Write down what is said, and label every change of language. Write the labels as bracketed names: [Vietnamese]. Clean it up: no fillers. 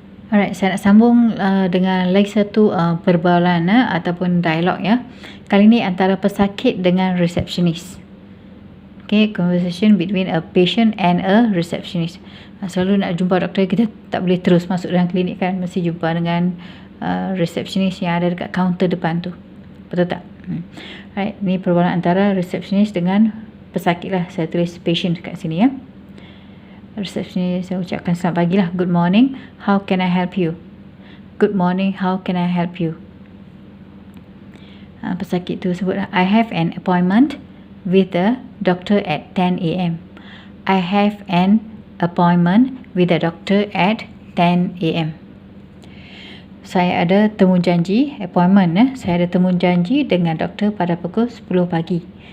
[Malay] Alright, saya nak sambung dengan lagi satu perbualan ataupun dialog, ya. Kali ni antara pesakit dengan receptionist. [English] Okay, conversation between a patient and a receptionist. [Malay] Selalu nak jumpa doktor, kita tak boleh terus masuk dalam klinik kan. Mesti jumpa dengan receptionist yang ada dekat kaunter depan tu. Betul tak? Alright, ni perbualan antara receptionist dengan pesakit lah. Saya tulis patient dekat sini, ya. Receptionist, saya ucapkan selamat pagi lah. [English] Good morning, how can I help you? Good morning, how can I help you? [Malay] Pesakit tu sebut, [English] I have an appointment with the doctor at 10 a.m. I have an appointment with the doctor at 10 a.m. [Malay] Saya ada temu janji, appointment. Saya ada temu janji dengan doktor pada pukul 10 pagi.